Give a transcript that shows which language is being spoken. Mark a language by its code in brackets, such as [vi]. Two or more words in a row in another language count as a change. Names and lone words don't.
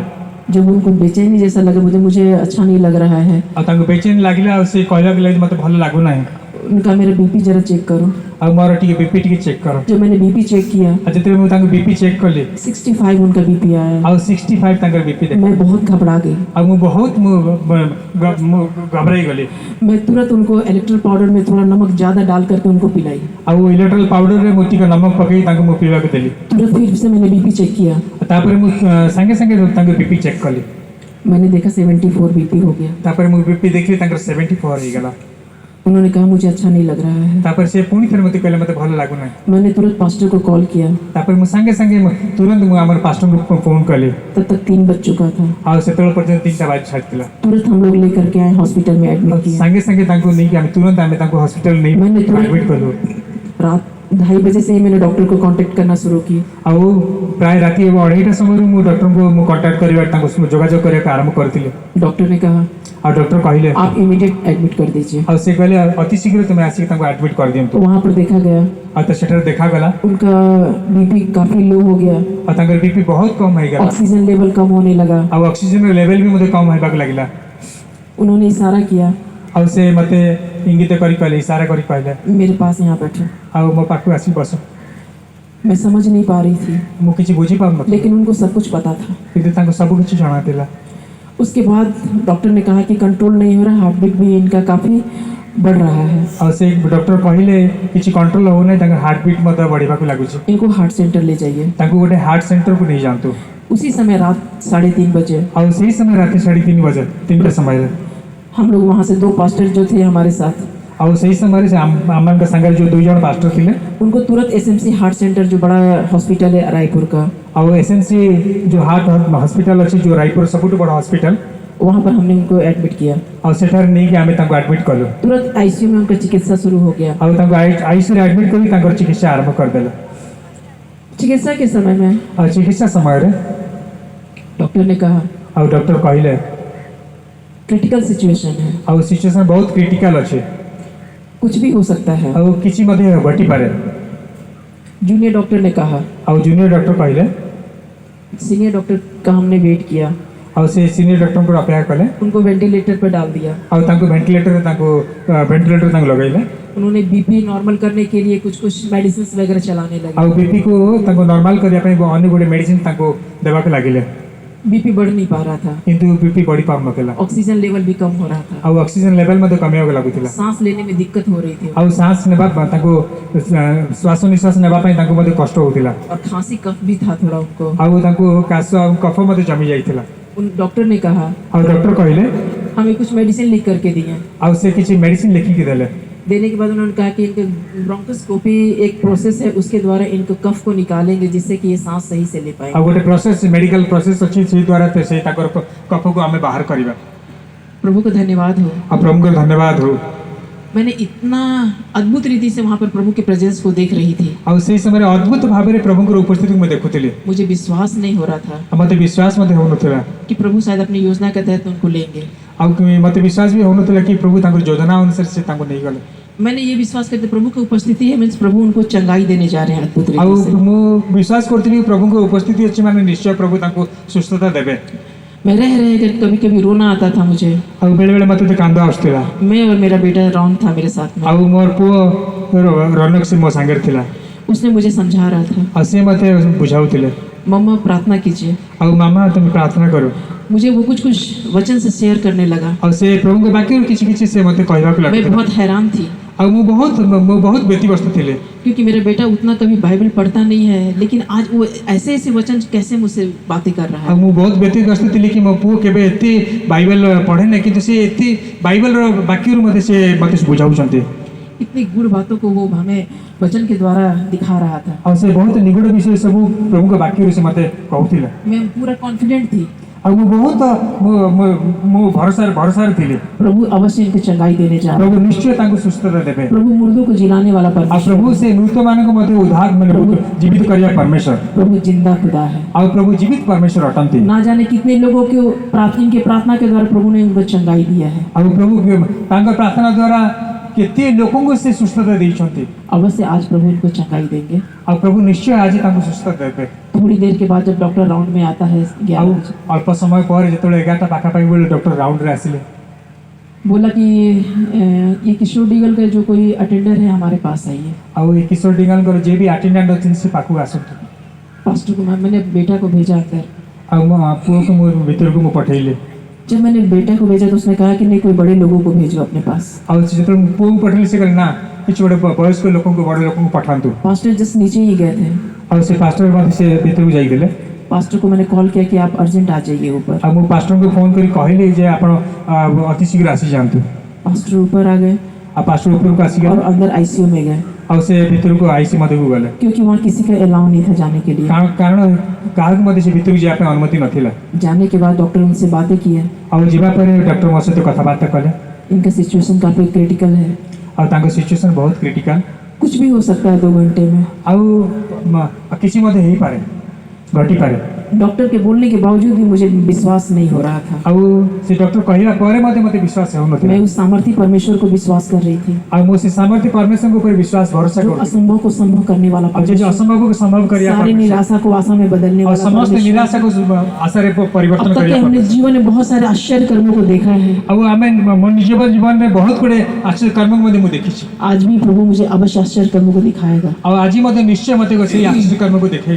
[hi] जब उनको बेचैनी जैसा लगा, मुझे अच्छा नहीं लग रहा है, [or] ଆଉ ତାଙ୍କୁ ବେଚେନି ଲାଗିଲା। ଆଉ ସେ କହିବାକୁ ଲାଗିଲେ ମୋତେ ଭଲ ଲାଗୁନାହିଁ। [hi] उनका मेरा बीपी जरा चेक करो। [or] ଆଉ ମୋର ଟିକେ ବିପି ଟିକେ ଚେକ୍ କର। [hi] जब मैंने बीपी चेक किया [or] ଆଉ ଯେତେବେଳେ ମୁଁ ତାଙ୍କୁ ବିପି ଚେକ୍ କଲି [hi] 65 उनका बीपी आया। [or] ଆଉ 65 ତାଙ୍କର ବିପି ଦେଖ। [hi] मैं बहुत घबरा गई। [or] ଆଉ ମୁଁ ବହୁତ ଘବରାଇ गली। [hi] मैं तुरंत उनको इलेक्ट्रल पाउडर में थोड़ा नमक ज़्यादा डाल करके उनको पिलाई। [or] ଆଉ ଇଲେକ୍ଟ୍ରୋଲ ପାଉଡରରେ ମୁଁ ଟିକେ ନମକ ପକେଇ ତାଙ୍କୁ ମୁଁ ପିଇବାକୁ ଦେଲି। [hi] तुरंत फिर से मैंने बीपी चेक किया। [or] ତାପରେ ମୁଁ ସାଙ୍ଗେ ସାଙ୍ଗେ ତାଙ୍କ ବିପି ଚେକ୍ କଲି। [hi] मैंने देखा 74 बीपी हो गया। [or] ତାପରେ ମୁଁ ବିପି ଦେଖିଲି ତାଙ୍କର 74 ହେଇଗଲା। [hi] उन्होंने कहा मुझे अच्छा नहीं लग रहा है। [or] ତାପରେ ସେ ପୁଣି ଥରେ ମୋତେ କହିଲେ ମୋତେ ଭଲ ଲାଗୁନାହିଁ। [hi] मैंने तुरंत पास्टर को कॉल किया। [or] ତାପରେ ମୁଁ ସାଙ୍ଗେ ସାଙ୍ଗେ ତୁରନ୍ତ ମୁଁ ଆମର ପାଷ୍ଟରଙ୍କୁ ଫୋନ୍ କଲି। [hi] तब तक 3 बज चुका था। [or] ଆଉ ସେତେବେଳେ ପର୍ଯ୍ୟନ୍ତ 3ଟା ବାଜି ସାରିଥିଲା। [hi] तुरंत हम लोग लेकर के आए, हॉस्पिटल में एडमिट किया। [or] ସାଙ୍ଗେ ସାଙ୍ଗେ ତାଙ୍କୁ ନେଇକି ଆମେ ତାଙ୍କୁ ହସ୍ପିଟାଲ ନେଇ [hi] मैंने [or] ଆଡମିଟ୍ କଲୁ। [hi] रात 2:30 बजे से ही मैंने डॉक्टर को कांटेक्ट करना शुरू की। [or] ଆଉ ପ୍ରାୟ ରାତି 2:30ଟା ସମୟରୁ ମୁଁ ଡକ୍ଟରଙ୍କୁ ମୁଁ କଣ୍ଟାକ୍ଟ କରିବା ତାଙ୍କୁ ଯୋଗାଯୋଗ କରିବାକୁ ଆରମ୍ଭ କରିଥିଲି। [hi] डॉक्टर ने कहा [or] ଆଉ ଡକ୍ଟର କହିଲେ [hi] आप [en] immediate admit [hi] कर दीजिए। [or] ଆଉ ସେ କହିଲେ ଅତି ଶୀଘ୍ର ତୁମେ ଆସିକି ତାଙ୍କୁ ଆଡମିଟ୍ କରିଦିଅନ୍ତୁ। [hi] तो वहाँ पर देखा गया [or] ଆଉ ତ ସେଠାରେ ଦେଖାଗଲା [hi] उनका बीपी काफ़ी लो हो गया, [or] ଆଉ ତାଙ୍କର ବିପି ବହୁତ କମ୍ ହେଇଗଲା। [en] oxygen level [hi] कम होने लगा। [or] ଆଉ ଅକ୍ସିଜେନର ଲେଭେଲ ବି ମଧ୍ୟ କମ୍ ହେବାକୁ ଲାଗିଲା। [hi] उन्होंने इशारा किया [or] ଆଉ ସେ ମୋତେ ଇଙ୍ଗିତ କରି କହିଲେ, ଇଶାରା କରି କହିଲେ [hi] मेरे पास यहाँ बैठो। [or] ଆଉ ମୋ ପାଖକୁ ଆସି ବସ। [hi] मैं समझ नहीं पा रही थी, [or] ମୁଁ କିଛି ବୁଝିପାରୁନଥିଲି [hi] लेकिन उनको सब कुछ पता था। [or] କିନ୍ତୁ ତାଙ୍କୁ ସବୁ କିଛି ଜଣାଥିଲା। [hi] उसके बाद डॉक्टर ने कहा कि कंट्रोल नहीं हो रहा, [en] heart beat [hi] भी इनका काफ़ी बढ़ रहा है, [or] ଆଉ ସେ ଡକ୍ଟର କହିଲେ କିଛି କଣ୍ଟ୍ରୋଲ ହେଉନାହିଁ, ତାଙ୍କ [en] heart beat [or] ମଧ୍ୟ ବଢ଼ିବାକୁ ଲାଗୁଛି। [hi] इनको [en] heart centre [hi] ले जाइए। [or] ତାଙ୍କୁ ଗୋଟେ ହାର୍ଟ ସେଣ୍ଟରକୁ ନେଇଯାଆନ୍ତୁ। [hi] उसी समय रात 3:30 बजे [or] ଆଉ ସେହି ସମୟ ରାତି 3:30 ବଜେ 3ଟା ସମୟରେ [hi] हम लोग वहाँ से 2 पास्टर जो थे हमारे साथ, [or] ଆଉ ସେହି ସମୟରେ ସେ ଆମମାନଙ୍କ ସାଙ୍ଗରେ ଯେଉଁ 2 ଜଣ ପାଷ୍ଟର ଥିଲେ [hi] उनको तुरंत SMC [en] heart centre [hi] जो बड़ा हॉस्पिटल है रायपुर का, [or] ଆଉ SMC ଯେଉଁ [en] heart hospital [or] ଅଛି ଯେଉଁ ରାୟପୁର ସବୁଠୁ ବଡ଼ ହସ୍ପିଟାଲ [hi] वहाँ पर हमने उनको एडमिट किया। [or] ଆଉ ସେଠାରେ ନେଇକି ଆମେ ତାଙ୍କୁ ଆଡମିଟ୍ କଲୁ। [hi] तुरंत ICU में उनका चिकित्सा शुरू हो गया। [or] ଆଉ ତାଙ୍କୁ ଆଇସିୟୁରେ ଆଡମିଟ୍ କରି ତାଙ୍କର ଚିକିତ୍ସା ଆରମ୍ଭ କରିଦେଲେ। [hi] चिकित्सा के समय में [or] ଆଉ ଚିକିତ୍ସା ସମୟରେ [hi] डॉक्टर ने कहा [or] ଆଉ ଡକ୍ଟର କହିଲେ [en] critical situation [hi] है, [or] ଆଉ ସିଚୁଏସନ୍ ବହୁତ କ୍ରିଟିକାଲ ଅଛି। [hi] कुछ भी हो सकता है। [or] ଆଉ କିଛି ମଧ୍ୟ ଘଟିପାରେ। [en] junior doctor [hi] ने कहा। [or] ଆଉ [en] junior doctor [or] କହିଲେ। [en] senior doctor [hi] का हमने वेट किया। [or] ଆଉ ସେ ସିନିୟର ଡକ୍ଟରଙ୍କୁ ଅପେକ୍ଷା କଲେ। [hi] उनको वेंटिलेटर पर डाल दिया। [or] ଆଉ ତାଙ୍କୁ ଭେଣ୍ଟିଲେଟର ତାଙ୍କୁ ଲଗାଇଲେ। [hi] उन्होंने [en] BP normal [hi] करने के लिए कुछ कुछ मेडिसिन वगैरह चलाने लगे। [or] ଆଉ [hi] बीपी को [or] ତାଙ୍କୁ ନର୍ମାଲ କରିବା ପାଇଁ ଅନ୍ୟ ଗୋଟେ ମେଡିସିନ ତାଙ୍କୁ ଦେବାକୁ ଲାଗିଲେ। [hi] बीपी बढ़ नहीं पा रहा था, [or] କିନ୍ତୁ बीपी ବଢି ପାରୁନଥିଲା। [en] oxygen level [hi] भी कम हो रहा था, [or] ଆଉ [en] oxygen level [or] ମଧ୍ୟ କମିବାକୁ ଲାଗୁଥିଲା। [hi] सांस लेने में दिक्कत हो रही थी [or] ଆଉ ଶ୍ୱାସ ନେବା ତାଙ୍କୁ ଶ୍ୱାସ ନିଶ୍ୱାସ ନେବା ପାଇଁ ତାଙ୍କୁ ମଧ୍ୟ କଷ୍ଟ ହେଉଥିଲା। [hi] और खांसी कफ भी था थोड़ा उनको। [or] ଆଉ ତାଙ୍କୁ କାଶ ଆଉ କଫ ମଧ୍ୟ ଜମି ଯାଇଥିଲା। [hi] उन डॉक्टर ने कहा [or] ଆଉ ଡକ୍ଟର କହିଲେ। [hi] हमें कुछ मेडिसिन लिख करके दिए। [or] ଆଉ ସେ କିଛି ମେଡିସିନ ଲେଖିକି ଦେଲେ। [hi] देने के बाद उन्होंने कहा कि इनके ब्रोंकोस्कोपी एक प्रोसेस है, उसके द्वारा इनको कफ को निकालेंगे जिससे कि ये सांस सही से ले पाए। [or] ଆଉ ଗୋଟେ ପ୍ରୋସେସ [en] medical process [or] ଅଛି ସେଇ ଦ୍ୱାରା ସେଇ ତାଙ୍କର କଫକୁ ଆମେ ବାହାର କରିବା। [hi] प्रभु को धन्यवाद हो। [or] ଆଉ ପ୍ରଭୁଙ୍କର ଧନ୍ୟବାଦ ହଉ। [hi] मैंने इतना अद्भुत रीति से वहाँ पर प्रभु के प्रेजेंस को देख रही थी। [or] ଆଉ ସେଇ ସମୟରେ ଅଦ୍ଭୁତ ଭାବରେ ପ୍ରଭୁଙ୍କର ଉପସ୍ଥିତିକୁ ମୁଁ ଦେଖୁଥିଲି। [hi] मुझे विश्वास नहीं हो रहा था [or] ଆଉ ମୋତେ ବିଶ୍ୱାସ ମଧ୍ୟ ହେଉନଥିଲା। [hi] कि प्रभु शायद अपनी योजना के तहत उनको लेंगे। [or] ଆଉ ମୋତେ ବିଶ୍ୱାସ ବି ହେଉନଥିଲା କି ପ୍ରଭୁ ତାଙ୍କର ଯୋଜନା ଅନୁସାରେ ସେ ତାଙ୍କୁ ନେଇଗଲେ। [hi] मैंने ये विश्वास करते प्रभु की उपस्थिति है, मीन्स प्रभु उनको चंगाई देने जा रहे हैं अद्भुत [or] ଆଉ [hi] रीति से। [or] ମୁଁ ବିଶ୍ୱାସ କରୁଥିଲି କି ପ୍ରଭୁଙ୍କ ଉପସ୍ଥିତି ଅଛି ମାନେ ନିଶ୍ଚୟ ପ୍ରଭୁ ତାଙ୍କୁ ସୁସ୍ଥତା ଦେବେ। [hi] मैं रह कर कभी कभी रोना आता था मुझे। [or] ଆଉ ବେଳେବେଳେ ମୋତେ ତ କାନ୍ଦ ଆସୁଥିଲା। [hi] मैं और मेरा बेटा रॉन था मेरे साथ में। [or] ଆଉ ମୋର ପୁଅ ରୌନକ ସେ ମୋ ସାଙ୍ଗରେ ଥିଲା। [hi] उसने मुझे समझा रहा था, [or] ଆଉ ସେ ମୋତେ ବୁଝାଉଥିଲେ [hi] मम्मा प्रार्थना कीजिए। [or] ଆଉ ମାମା ତୁମେ ପ୍ରାର୍ଥନା କର। [hi] मुझे वो कुछ कुछ वचन से शेयर करने लगा। [or] ଆଉ ସେ ପ୍ରଭୁଙ୍କ ବାକ୍ୟରୁ କିଛି କିଛି ସେ ମୋତେ କହିବାକୁ [hi] मैं [or] ଲାଗିଥିଲା। [hi] बहुत हैरान थी [or] ଆଉ ମୁଁ ବହୁତ ବ୍ୟତିବ୍ୟସ୍ତ ଥିଲି। [hi] क्योंकि मेरा बेटा उतना कभी बाइबल पढ़ता नहीं है, लेकिन आज वो ऐसे ऐसे वचन कैसे मुझसे बातें कर रहा [or] ଆଉ [hi] है। [or] ମୁଁ ବହୁତ ବ୍ୟତିବ୍ୟସ୍ତ ଥିଲି କି ମୋ ପୁଅ କେବେ ଏତେ ବାଇବେଲ ପଢ଼େ ନାହିଁ କିନ୍ତୁ ସେ ଏତେ ବାଇବେଲର ବାକ୍ୟରୁ ମୋତେ ବୁଝାଉଛନ୍ତି। [hi] इतनी गूढ़ बातों को वो हमें वचन के द्वारा दिखा रहा था। [or] ଆଉ ସେ ବହୁତ ନିଗୁଡ଼ ବିଷୟ ସବୁ ପ୍ରଭୁଙ୍କ ବାକ୍ୟରୁ ସେ ମୋତେ କହୁଥିଲା। [hi] मैं पूरा कॉन्फिडेंट थी [or] ଆଉ ମୁଁ ବହୁତ ମୁଁ ଭରସାରେ ଥିଲି। [hi] प्रभु अवश्य इनको चंगाई देने जा रहे [or] ପ୍ରଭୁ ନିଶ୍ଚୟ ତାଙ୍କୁ ସୁସ୍ଥତା ଦେବେ। [hi] हैं। प्रभु मुर्दों को जिलाने वाला [or] ଆଉ [hi] परमेश्वर, [or] ପ୍ରଭୁ ସେ ମୃତମାନଙ୍କୁ ମଧ୍ୟ ଉଦ୍ଧାର ଜୀବିତ କରିବା ପରମେଶ୍ୱର। [hi] प्रभु जिंदा खुदा है। [or] ଆଉ ପ୍ରଭୁ ଜୀବିତ ପରମେଶ୍ୱର ଅଟନ୍ତି। [hi] ना जाने कितने लोगों को इनके प्रार्थना के द्वारा प्रभु ने उनको चंगाई दिया है। [or] ଆଉ प्रभु ତାଙ୍କ ପ୍ରାର୍ଥନା ଦ୍ୱାରା କେତେ ଲୋକଙ୍କୁ ସେ ସୁସ୍ଥତା ଦେଇଛନ୍ତି। [hi] अवश्य आज प्रभु इनको चंगाई देंगे। [or] ଆଉ ପ୍ରଭୁ ନିଶ୍ଚୟ ଆଜି ତାଙ୍କୁ ସୁସ୍ଥତା ଦେବେ। [hi] थोड़ी देर के बाद जब डॉक्टर राउंड में आता है 11 [or] ଆଉ [hi] बजे, [or] ଅଳ୍ପ ସମୟ ପରେ ଯେତେବେଳେ 11ଟା ପାଖାପାଖି ବେଳେ ଡକ୍ଟର ରାଉଣ୍ଡରେ ଆସିଲେ [hi] बोला कि ये किशोर डीगल का जो कोई अटेंडर है हमारे पास आइए। [or] ଆଉ ଏ କିଶୋର ଡିଙ୍ଗାଲଙ୍କର ଯିଏ ବି ଆଟେଣ୍ଡାଣ୍ଟ ଅଛନ୍ତି ସେ ପାଖକୁ ଆସନ୍ତୁ। [hi] पास्टर को मैंने बेटा को भेजा अंदर। [or] ଆଉ ମୋ ପୁଅକୁ ମୁଁ ଭିତରକୁ ମୁଁ ପଠେଇଲି। [hi] जब मैंने बेटा को भेजा तो उसने कहा कि नहीं, कोई बड़े लोगों को भेजो अपने पास। [or] ଆଉ ଯେତେବେଳେ ମୁଁ ପୁଅକୁ ପଠେଇଲି ସେ କହିଲେ ନା କିଛି ଗୋଟେ ବୟସ୍କ ଲୋକଙ୍କୁ ବଡ଼ ଲୋକଙ୍କୁ ପଠାନ୍ତୁ। [hi] पास्टर जस्ट नीचे ही गए थे। [or] ଆଉ ସେ ପାଷ୍ଟର ମଧ୍ୟ ସେ ଭିତରକୁ ଯାଇଥିଲେ। [hi] पास्टर को मैंने कॉल किया कि आप अर्जेंट आ जाइए ऊपर। [or] ଆଉ ମୁଁ ପାଷ୍ଟରଙ୍କୁ ଫୋନ୍ କରି କହିଲି ଯେ ଆପଣ ଅତି ଶୀଘ୍ର ଆସିଯାଆନ୍ତୁ। [hi] पास्टर ऊपर आ गए [or] ଆଉ ପାଷ୍ଟର ଉପରକୁ ଆସିଗଲେ [hi] और अंदर आईसीयू में गए, [or] ଆଉ ସେ ଭିତରକୁ ଆଇସି ମଧ୍ୟକୁ ଗଲେ। [hi] क्योंकि वहाँ किसी का अलाउ नहीं था जाने के लिए। [or] କାରଣ କାହାକୁ ମଧ୍ୟ ସେ ଭିତରକୁ ଯିବା ପାଇଁ ଅନୁମତି ନଥିଲା। [hi] जाने के बाद डॉक्टर उनसे बातें किए। [or] ଆଉ ଯିବା ପରେ ଡକ୍ଟର ମୋ ସହିତ କଥାବାର୍ତ୍ତା କଲେ। [hi] इनका सिचुएशन काफ़ी क्रिटिकल है, [or] ଆଉ ତାଙ୍କ ସିଚୁଏସନ୍ ବହୁତ କ୍ରିଟିକାଲ। [hi] कुछ भी हो सकता है 2 घंटे में। [or] ଆଉ କିଛି ମଧ୍ୟ ହେଇପାରେ ଘଟିପାରେ। [hi] डॉक्टर के बोलने के बावजूद भी मुझे विश्वास नहीं हो रहा था। [or] ଆଉ ସେ ଡକ୍ଟର କହିବା ପରେ ମଧ୍ୟ ମୋତେ ବିଶ୍ୱାସ ହେଉନଥିଲା। [hi] मैं उस सामर्थ्य परमेश्वर को विश्वास कर रही थी, [or] ଆଉ ମୁଁ ସେ ସାମର୍ଥ୍ୟ ପରମେଶ୍ୱରଙ୍କ ଉପରେ ବିଶ୍ୱାସ ଭରସା [hi] जो [or] କରୁଛି। [hi] असंभव को संभव करने वाला [or] ଆଉ ଯେ [hi] परमेश्वर, [or] ଅସମ୍ଭବକୁ ସମ୍ଭବ କରିବା [hi] सारी [or] ପରମେଶ୍ୱର। [hi] निराशा को आशा में बदलने और वाला समस्त परमेश्वर। निराशा को [or] ଆଶାରେ ପରିବର୍ତ୍ତନ [hi] अब तक [or] କରିବା [hi] हमने जीवन में बहुत सारे आश्चर्य कर्मों को देखा है। [or] ଆଉ ଆମେ ମୋ ନିଜ ଜୀବନରେ ବହୁତ ଗୁଡ଼େ ଆଶ୍ଚର୍ଯ୍ୟ କର୍ମକୁ ମଧ୍ୟ ମୁଁ ଦେଖିଛି। [hi] आज भी प्रभु मुझे अवश्य आश्चर्य कर्मों को दिखाएगा। [or] ଆଉ ଆଜି ମଧ୍ୟ ନିଶ୍ଚୟ ମୋତେ ସେଇ ଆଶ୍ଚର୍ଯ୍ୟ କର୍ମକୁ ଦେଖେଇବେ।